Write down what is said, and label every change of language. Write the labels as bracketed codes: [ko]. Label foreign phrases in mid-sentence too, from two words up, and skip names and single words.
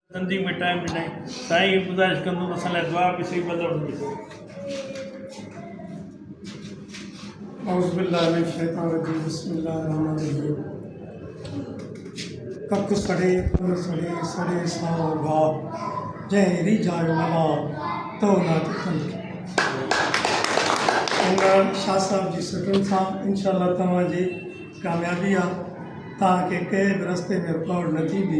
[sd] तंजीम में टाइम ॾिनई साईं गुज़ारिश कंदुमि असां लाइ दुआ बि सही बदल [ar] أعوذ بالله من الشيطان الرجيم بسم الله الرحمن الرحيم. [sd] कख सड़े फल सड़े सड़े साओ गाह जंहिं रीझायो अला तो ना थियनि। इन शाह साहब जी सुठनि सां इंशाअल्लाह तव्हांजी कामयाबी आहे। तव्हांखे कंहिं बि रस्ते में रुकावट न थींदी।